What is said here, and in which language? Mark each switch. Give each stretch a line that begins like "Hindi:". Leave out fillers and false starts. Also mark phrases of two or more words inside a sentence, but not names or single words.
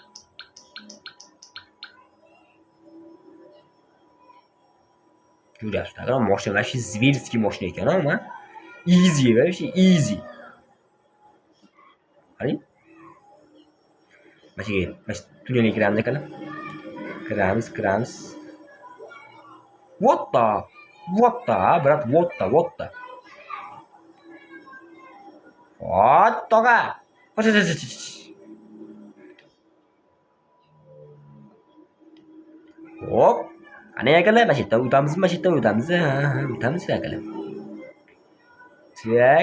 Uzbek: Ko'ryapsiz, aka mashinalar shu zverskiy mashina ekan ama easy вообще easy. Qarang. Mana shu tunnelga kiramiz akalar. Kiramiz.
English: What the, brat, what the.
Uzbek: Ottoqa. Hop. Qani akalar, mana shu yerdan o'tamiz. O'tamiz akalar. Tak.